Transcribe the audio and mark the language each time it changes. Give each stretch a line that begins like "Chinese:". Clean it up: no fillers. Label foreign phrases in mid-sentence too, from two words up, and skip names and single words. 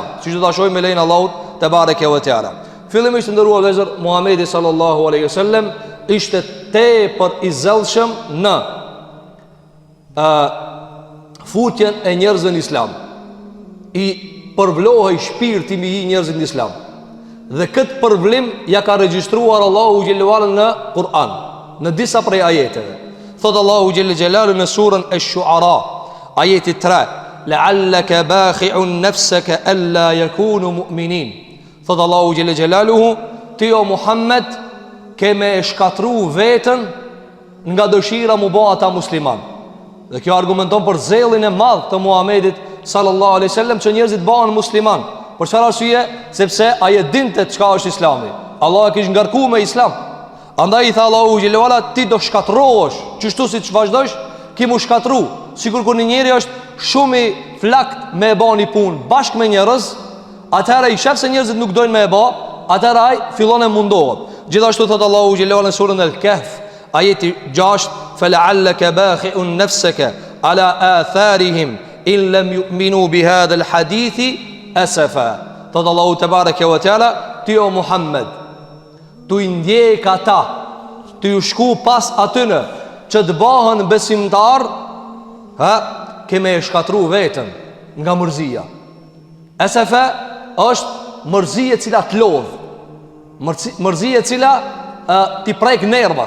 Albanian: Siç do ta shohim me lein Allahut
Arabic: تبارك وتعالى.
Albanian: Fillimisht ndëruar vëllezër, Muhamedi
Arabic: صلى الله عليه وسلم
Albanian: ishte tepër i zellshëm në futjen e njerëzve në Islam. I përvlohej shpirti mbi njerëzit në Islam. Dhe këtë përvlim ja ka regjistruar Allahu
Arabic: جل وعلا
Albanian: në Kur'an, në disa prej ajeteve. Thot Allahu
Arabic: جل جلاله
Albanian: në surën Ash-Shu'ara, ajeti 3:
Arabic: "لعلك باخع نفسك ألا يكونوا مؤمنين."
Albanian: Thot Allahu
Arabic: جل جلاله,
Albanian: ti o Muhammed ke me shkatru veten nga dëshira mu bë ata musliman. Dhe kjo argumenton për zellin e madh të Muhamedit
Arabic: صلى الله عليه وسلم
Albanian: që njerëzit bëhen musliman. Për çfarë arsye? Sepse ai e dinte çka është Islami. Allah e kishte ngarkuar me Islam. Andaj i tha Allahu
Arabic: جل وعلا,
Albanian: ti do shkatrohesh, çështu siç vazhdosh, ki mu shkatru. Sikur kur një njeri është shumë i flakt me e bani punë bashkë me njerëz, atëherë i shef se njerëzit nuk dojnë me e bë, atëherë ai fillon e mundohet. Gjithashtu thot Allahu
Arabic: جل وعلا
Albanian: në surën Al-Kahf, ajeti 6:
Arabic: "فلعلك باخع نفسك على آثارهم إن لم يؤمنوا بهذا الحديث أسفا."
Albanian: Thot Allahu
Arabic: تبارك وتعالى,
Albanian: ti o Muhammed, tu i ndjek ata, tu ju shku pas atyne që të bëhen besimtar, keme e shkatru vetën nga mërzia. Asafa është mërzia e cila të lodh, mërzia e cila ti prek nervat.